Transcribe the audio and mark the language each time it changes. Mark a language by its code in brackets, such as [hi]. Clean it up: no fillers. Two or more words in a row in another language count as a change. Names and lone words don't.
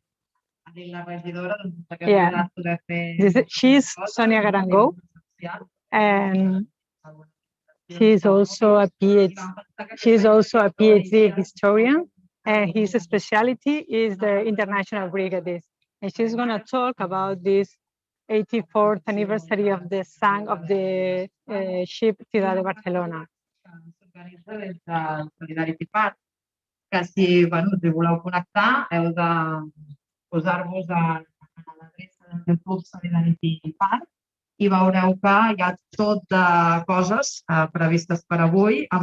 [en] Yeah, she's Sonia Garangou, and she's also a PhD historian, and his specialty is the International Brigaders. And she's going to talk about this 84th anniversary of the sunk of the ship Ciudad de Barcelona. [ca] S'organitza des del Solidarity Park, que si us hi voleu connectar, heu de posar-vos a l'adreça del club Solidarity Park i veureu que hi ha tot de coses previstes per avui amb